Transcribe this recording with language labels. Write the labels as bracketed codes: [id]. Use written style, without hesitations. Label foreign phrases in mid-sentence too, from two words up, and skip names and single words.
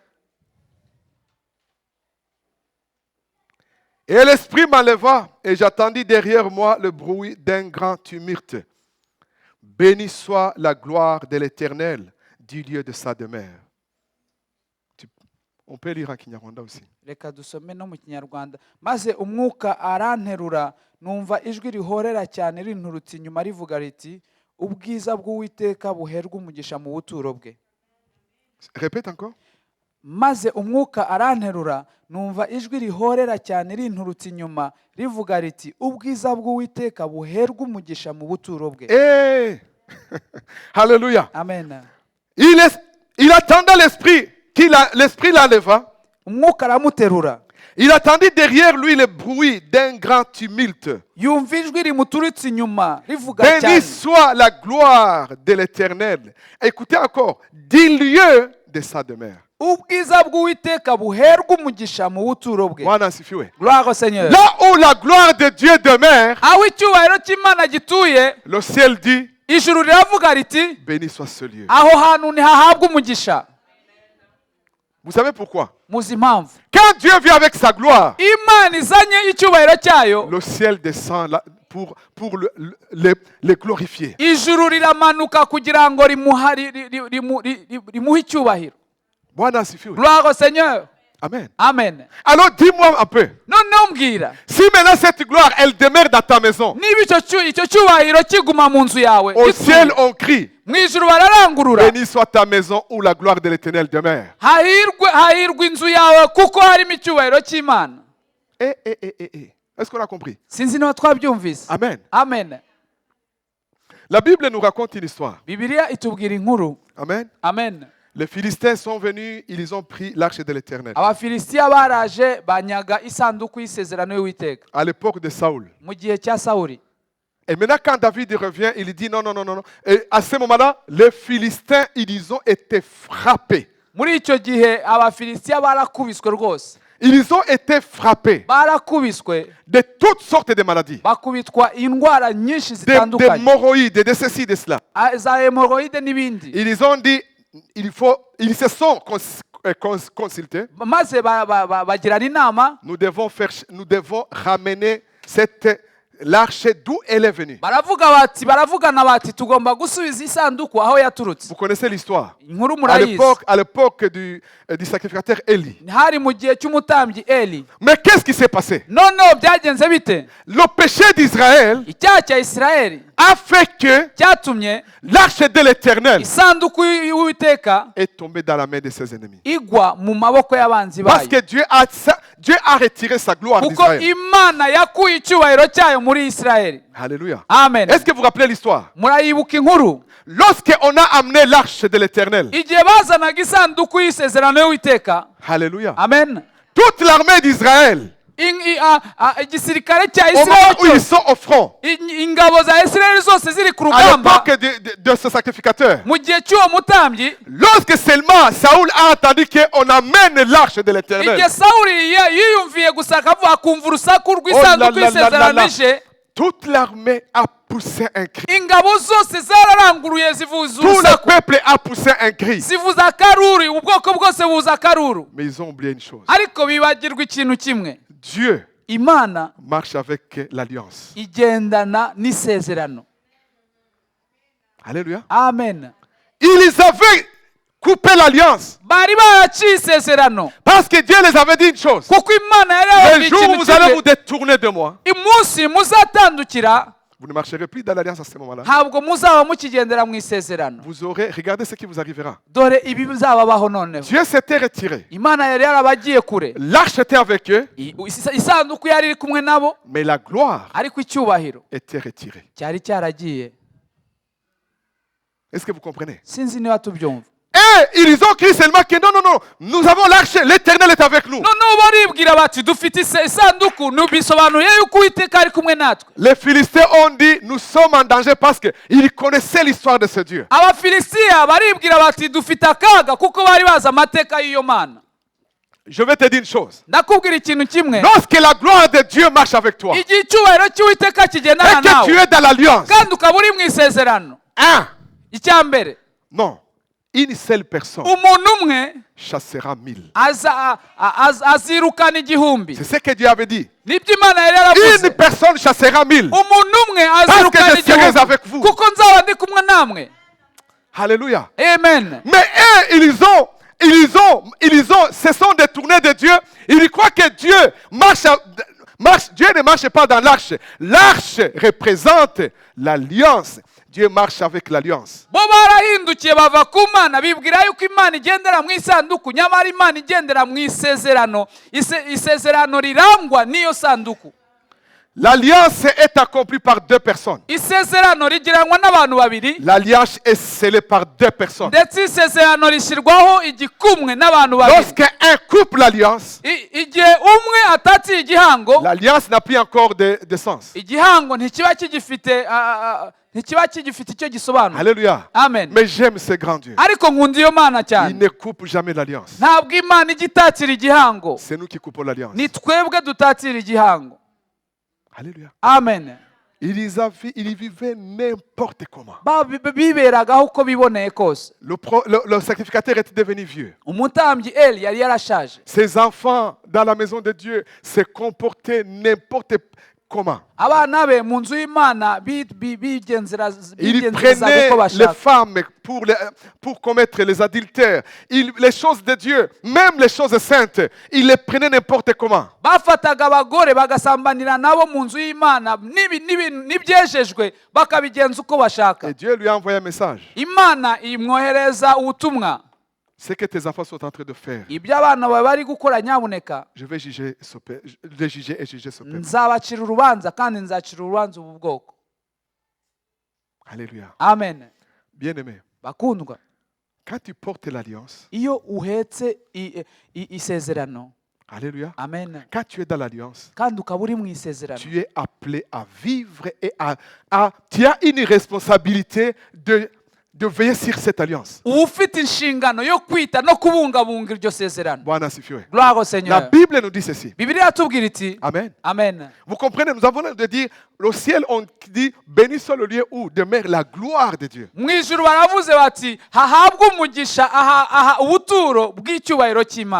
[fr] Et l'Esprit m'enleva et j'attendis derrière moi le bruit d'un grand tumulte. Béni soit la gloire de l'Éternel du lieu de sa demeure. On peut lire en Kinyarwanda aussi. [rw] Reka dusome no mu Kinyarwanda. Maze umwuka aranterura, numva ijwi rihorera cyane rinturutse inyuma rivuga riti, ubwiza bw'Uwiteka buherwa umugisha mu buturo bwe. [fr] Répète encore. [rw] Maze umwuka aranterura, numva ijwi rihorera cyane rinturutse inyuma rivuga riti, ubwiza bw'Uwiteka buherwa umugisha mu buturo bwe. [fr] Et Alléluia. Amen. Il attendait l'Esprit, l'Esprit l'enleva. [rw] Umwuka aramuterura. [fr] Il attendit derrière lui le bruit d'un grand tumulte. [rw] Yumva ijwi rimuturitse inyuma rivuga [fr] Béni [rw] cyane. [fr] soit la gloire de l'Éternel. Écoutez encore, du lieu de sa demeure. [rw] Ubwiza bw'Uwiteka buherwa umugisha mu buturo bwe. [sw] Bwana asifiwe. [fr] Gloire au Seigneur. Là où la gloire de Dieu demeure, [rw] Aho icyubahiro cy'Imana gituye, [fr] le ciel dit, [rw] ijuru riravuga riti, [fr] béni soit ce lieu. [rw] aho hantu ntihahabwa umugisha. [fr] Vous savez pourquoi? [rw] Muzi impamvu? [fr] Quand Dieu vient avec sa gloire, [rw] Imana izanye icyubahiro cyayo, [fr] le ciel descend là pour le glorifier. [rw] ijuru riramanuka kugira ngo rimuhe icyubahiro. [sw] Bwana asifiwe. [fr] Gloire au Seigneur. Amen. Amen. Alors dis-moi un peu. [rw] Noneho mbwira, [fr] Si maintenant cette gloire, elle demeure dans ta maison, [rw] niba icyo cyubahiro kiguma mu nzu yawe, [fr] au ciel on crie, [rw] mu ijuru bararangurura, [fr] béni soit ta maison où la gloire de l'Éternel demeure. [rw] hahirwe inzu yawe kuko harimo icyubahiro cy'Imana. [fr] Est-ce qu'on a compris? [rw] Sinzi niba twabyumvise. Amen. Amen. [fr] La Bible nous raconte une histoire. [rw] Bibiliya itubwira inkuru. Amen. Amen. [fr] Les Philistins sont venus, ils ont pris l'arche de l'Éternel. [rw] Abafilisitiya baraje banyaga isanduku y'isezerano y'Uwiteka [fr] À l'époque de Saoul. [rw] mu gihe cya Sawuli. [fr] Et maintenant, quand David revient, il dit non, non, non, non, non. Et à ce moment-là, les Philistins, ils ont été frappés. [rw] Muri icyo gihe abafilisitiya barakubiswe rwose. [fr] Ils ont été frappés [rw] Barakubiswe [fr] de toutes sortes de maladies. [rw] bakubitwa indwara nyinshi [fr] Des [rw] zitandukanye. [fr] hémorroïdes, de ceci, de cela. [rw] Za hemoroide n'ibindi. [fr] Ils ont dit, ils se sont consultés. [rw] Maze bagirana inama. [fr] Nous devons ramener l'arche d'où elle est venue. [rw] baravugana bati tugomba gusubiza isanduku aho yaturutse. [fr] Vous connaissez l'histoire. [rw] Inkuru murayizi. [fr] À l'époque du sacrificateur Élie. [rw] Hari mu gihe cy'umutambyi Eli. [fr] Mais qu'est-ce qui s'est passé? [rw] Noneho byagenze bite? [fr] Le péché d'Israël [rw] Icyaha cya Isirayeli [fr] a fait que [rw] cyatumye [fr] l'arche de l'Éternel [rw] isanduku y'Uwiteka [fr] est tombée dans la main de ses ennemis. [rw] igwa mu maboko y'abanzi [fr] Parce [rw] bayo. [fr] que Dieu a retiré sa gloire [rw] Kuko [fr] d'Israël. [rw] Imana yakuye icyubahiro cyayo muri Isirayeli. Alléluia. Amen. [fr] Est-ce que vous vous rappelez l'histoire? [rw] Murayibuka inkuru? [fr] Lorsqu'on a amené l'arche de l'Éternel. [rw] Igihe bazanaga isanduku y'isezerano y'Uwiteka. Alléluia. Amen. [fr] Toute l'armée d'Israël, [rw] igisirikare cya [fr] au moment où ils [rw] Isirayeli, [fr] sont au front, [rw] ingabo za Isirayeli zose ziri ku [fr] à [rw] rugamba, [fr] l'époque de ce sacrificateur, [rw] mu gihe cy'uwo mutambyi, [fr] lorsque seulement Saoul a entendu qu'on amène l'arche de l'Éternel, [rw] igihe Sawuli yiyumviye gusa akavuga akumva urusaku rw'isanduku y'isezerano ije, [fr] toute l'armée a poussé un cri. [rw] ingabo zose zararanguruye zivuza [fr] Tout le [rw] urusaku, [fr] peuple a poussé un cri. [rw] zivuza akaruru, ubwoko bwose buza akaruru. [fr] Mais ils ont oublié une chose. [rw] Ariko bibagirwa ikintu kimwe, [fr] Dieu [rw] Imana [fr] marche avec l'alliance. [rw] igendana n'isezerano. Alléluia. Amen. [fr] Ils avaient coupé l'alliance. [rw] Bari baraciye isezerano [fr] Parce que Dieu les avait dit une chose. [rw] kuko Imana yari [fr] Le [rw] yababwiye [fr] jour où [rw] ikintu [fr] vous allez [rw] kimwe, [fr] vous détourner de moi, [rw] umunsi muzatandukira [fr] vous ne marcherez plus dans l'alliance à ce moment-là. [rw] ntabwo muzaba mukigendera mu isezerano. [fr] Vous aurez, regardez ce qui vous arrivera. [rw] Dore ibi bizababaho noneho. [fr] Dieu s'était retiré. [rw] Imana yari yarabagiye kure, [fr] L'arche était avec eux, [rw] isanduku yari iri kumwe nabo, [fr] mais la gloire [rw] ariko icyubahiro [fr] était retirée. [rw] cyari cyaragiye. [fr] Est-ce que vous comprenez? [rw] Sinzi niba tubyumva. [fr] Et ils ont crié seulement que non, non, non, nous avons l'arche, l'Éternel est avec nous. [rw] Noneho baribwira bati dufite isanduku, bisobanuye yuko Uwiteka ari kumwe natwe. [fr] Les Philistins ont dit, nous sommes en danger parce qu'ils connaissaient l'histoire de ce Dieu. [rw] Abafilisitiya baribwira bati dufite akaga kuko bari bazi amateka y'iyo Mana. [fr] Je vais te dire une chose. [rw] Ndakubwira ikintu kimwe, [fr] Lorsque la gloire de Dieu marche avec toi, et [rw] igihe icyubahiro cy'Uwiteka kigendana [fr] que tu [rw] nawe [fr] es dans l'alliance, [rw] kandi ukaba uri mu isezerano, icya mbere, [fr] non, une seule personne [rw] umuntu umwe [fr] chassera 1000. [rw] azirukana igihumbi. [fr] C'est ce que Dieu avait dit. [rw] Nibyo Imana yari yaravuze. [fr] Une personne chassera 1000. [rw] Umuntu umwe azirukana [fr] Parce que je serai [rw] igihumbi [fr] avec vous. [rw] kuko nzaba ndi kumwe namwe. Alléluia. Amen. [fr] Mais eux, ils se sont détournés de Dieu. Ils croient que Dieu Dieu ne marche pas dans l'arche. L'arche représente l'alliance. Dieu marche avec l'alliance. [rw] Bo barahindukiye bava ku Mana, bibwira yuko Imana igendera mu isanduku, nyamara Imana igendera mu isezerano. Isezerano rirangwa n'iyo sanduku. [fr] L'alliance est accomplie par deux personnes. [rw] Isezerano rigiranwa n'abantu babiri, [fr] L'alliance est scellée par deux personnes. [rw] ndetse isezerano rishyirwaho igikumwe n'abantu babiri. [fr] Lorsqu'un couple l'alliance, [rw] Igihe umwe atatiye igihango, [fr] l'alliance n'a plus encore de sens. [rw] igihango ntikiba kigifite icyo gisobanura. Alléluia. Amen. [fr] Mais j'aime ce grand Dieu. [rw] Ariko nkunda iyo Mana [fr] Il [rw] cyane. [fr] ne coupe jamais l'alliance. [rw] Ntabwo Imana ijya itatira igihango, [fr] C'est nous qui coupons l'alliance. [rw] ni twebwe dutatira igihango. Alléluia. Amen. [fr] Ils vivaient n'importe comment. [rw] Biberagaho uko biboneye kose. [fr] Le sacrificateur était devenu vieux. [rw] Umutambyi Eli yari yarashaje. [fr] Ses enfants dans la maison de Dieu se comportaient n'importe comment. [rw] Abana be mu nzu y'Imana bigenzaga [fr] Ils [rw] uko [fr] prenaient les [rw] bashaka. [fr] femmes pour commettre les adultères. Les choses de Dieu, même les choses saintes, ils les prenaient n'importe comment. [rw] Bafataga abagore bagasambanira nabo mu nzu y'Imana, n'ibyejejwe bakabigenza uko bashaka. [fr] Et Dieu lui a envoyé un message. [rw] Imana imwohereza ubutumwa. [fr] Ce que tes enfants sont en train de faire, [rw] Ibyo abana bawe bari gukora nyabuneka, [fr] je vais juger ce peuple, les juger et juger ce peuple. [rw] nzabacira urubanza kandi nzacira urubanza ubu bwoko. Alléluia. amen. [fr] Bien-aimé, [rw] Bakundwa, [fr] quand tu portes l'alliance, [rw] iyo uhetse isezerano, alléluia, amen, [fr] quand tu es dans l'alliance, [rw] kandi ukaba uri mu isezerano, [fr] tu es appelé à vivre et tu as une responsabilité de veiller sur cette alliance. [rw] uba ufite inshingano yo kwita no kubungabunga iryo sezerano. [sw] Bwana asifiwe. [fr] Gloire au La Seigneur. Bible nous dit ceci. [rw] Bibiliya yatubwira iti, Amen. amen. [fr] Vous comprenez, nous avons de dire, le ciel, on dit, béni soit le lieu où demeure la gloire de Dieu. [rw] Mu ijuru baravuze bati hahabwe umugisha aha ubuturo bw'icyubahiro cy'Imana.